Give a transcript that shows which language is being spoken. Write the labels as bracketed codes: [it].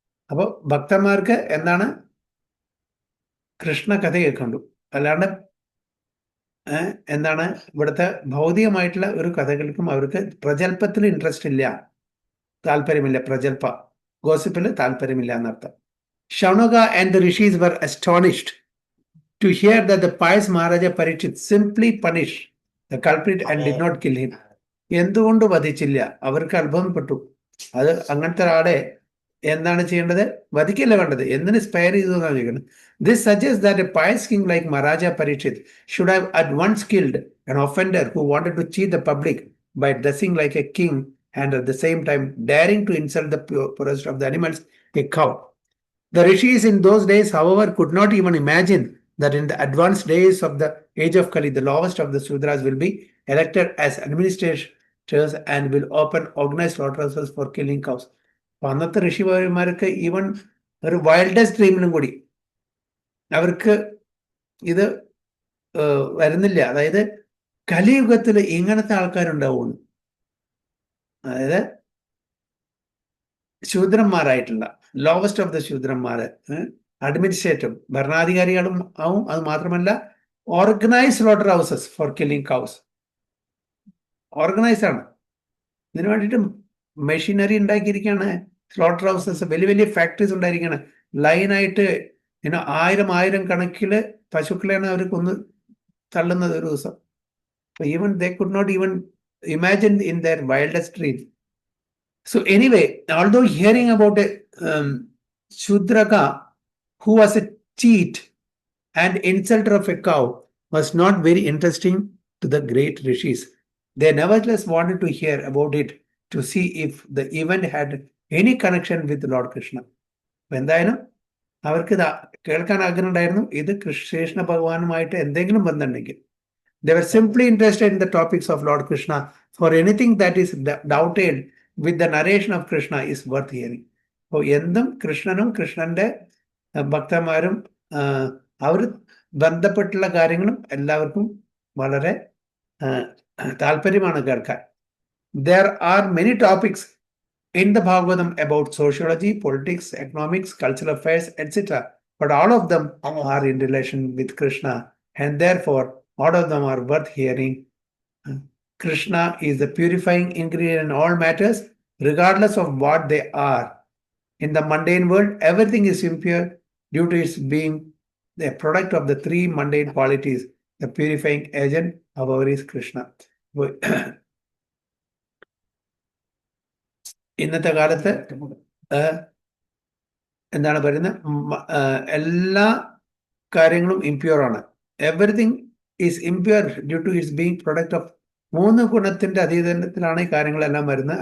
[ml] അപ്പോൾ ഭക്തന്മാർക്ക് എന്താണ് കൃഷ്ണ കഥ കേൾക്കണ്ടു, അല്ലാണ്ട് എന്താണ് ഇവിടുത്തെ ഭൗതികമായിട്ടുള്ള ഒരു കഥകൾക്കും അവർക്ക് പ്രജൽപ്പത്തിൽ ഇൻട്രസ്റ്റ് ഇല്ല, താല്പര്യമില്ല. പ്രജൽപ്പ ഗോസിപ്പിൽ താല്പര്യമില്ല എന്നർത്ഥം. [en] Shaunaka and the rishis were astonished to hear that the pious Maharaja Parikshit simply punished the culprit and did not kill him. [ml] എന്തുകൊണ്ട് വധിച്ചില്ല? അവർക്ക് അത്ഭുതപ്പെട്ടു. അത് അങ്ങനത്തെ ഒരാളെ എന്താണ് ചെയ്യേണ്ടത്? വധിക്കല്ല വേണ്ടത്, എന്തിന് സ്പെയർ ചെയ്തു എന്നാണ് ചോദിക്കുന്നത്. [en] This suggests that a pious king like Maharaja Parikshit should have at once killed an offender who wanted to cheat the public by dressing like a king and at the same time daring to insult the poorest of the animals, a cow. The rishis in those days, however, could not even imagine that in the advanced days of the age of Kali, the lowest of the Sudras will be elected as administrators and will open organized slaughterhouses for killing cows. [ml] അന്നത്തെ ഋഷിമാർക്ക് even ഒരു wildest ഡ്രീമിനും കൂടി അവർക്ക് ഇത് വരുന്നില്ല. അതായത് കലിയുഗത്തിൽ ഇങ്ങനത്തെ ആൾക്കാരുണ്ടാവുള്ളൂ. അതായത് ശൂദ്രന്മാരായിട്ടുള്ള [en] lowest of the [ml] ശൂദ്രന്മാര് അഡ്മിനിസ്ട്രേറ്റീവ് ഭരണാധികാരികളും ആവും. അത് മാത്രമല്ല [en] Organised slaughter houses for killing cows. [ml] Organised ആണ്. ഇതിനു വേണ്ടിയിട്ട് മെഷീനറി ഉണ്ടാക്കിയിരിക്കുകയാണ്. സ്ലോട്ടർ ഹൗസസ് വലിയ വലിയ ഫാക്ടറീസ് ഉണ്ടായിരിക്കണം. ലൈനായിട്ട് ആയിരം കണക്കില് പശുക്കളെയാണ് അവർ കൊന്ന് തള്ളുന്നത് ഒരു ദിവസം. [en] Even they could not even imagine in their wildest dream. So anyway, although hearing about a Shudraka who was a cheat and insulter of a cow was not very interesting to the great rishis, they nevertheless wanted to hear about it to see if the event had any connection with Lord Krishna. [ml] എന്തായാലും അവർക്ക് ഇത് കേൾക്കാൻ ആഗ്രഹം ഉണ്ടായിരുന്നു, ഇത് കൃഷ്ണ ഭഗവാനുമായിട്ട് എന്തെങ്കിലും ബന്ധമുണ്ടെങ്കിൽ. [en] They were simply interested in the topics of Lord Krishna. For anything that is doubted with the narration of Krishna is worth hearing. [ml] അപ്പോൾ എന്തും കൃഷ്ണനും കൃഷ്ണന്റെ ഭക്തന്മാരും അവർ ബന്ധപ്പെട്ടുള്ള കാര്യങ്ങളും എല്ലാവർക്കും വളരെ താല്പര്യമാണ് കേൾക്കാൻ. [en] There are many topics in the Bhagavatam about sociology, politics, economics, cultural affairs, etc. But all of them are in relation with Krishna, and therefore all of them are worth hearing. Krishna is the purifying ingredient in all matters, regardless of what they are. In the mundane world, everything is impure due to its being the product of the three mundane qualities. The purifying agent, however, is Krishna. [ml] ഇന്നത്തെ കാലത്ത് എന്താണ് പറയുന്നത്, എല്ലാ കാര്യങ്ങളും impure ആണ്. [en] everything is impure due to its being product of [ml] 3 ഗുണത്തിന്റെ അധീനത്തിലാണ് ഈ കാര്യങ്ങളെല്ലാം വരുന്നത്.